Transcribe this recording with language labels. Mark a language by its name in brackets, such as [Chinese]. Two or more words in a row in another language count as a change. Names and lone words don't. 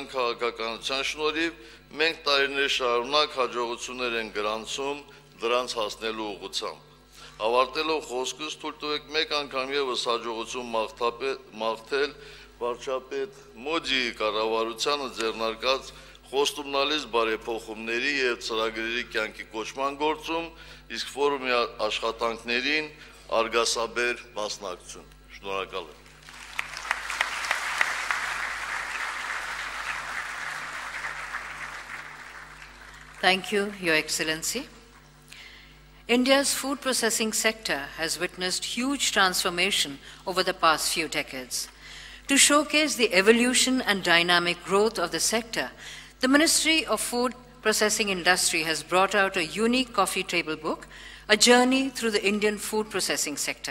[Armenian] քաղաքականության շնորհիվ մենք տարիներ շարունակ հաջողություններ ենք գրանցում դրանց հասնելու ուղղությամբ։ Ավարտելով խոսքս, թույլ տվեք մեկ անգամ ևս հաջողություն մաղթել վարչապետ Մոդիի կառավարությանը ձեռնարկած խոստումնալից բարեփոխումների և ծրագրերի կյանքի կոչման գործում, իսկ ֆորումի աշխատանքներին արգասաբեր մասնակցություն։ Շնորհակալ եմ։ [English] Thank you, Your Excellency. India's food processing sector has witnessed huge transformation over the past few decades. To showcase the evolution and dynamic growth of the sector, the Ministry of Food Processing Industry has brought out a unique coffee table book, A Journey Through the Indian Food Processing Sector.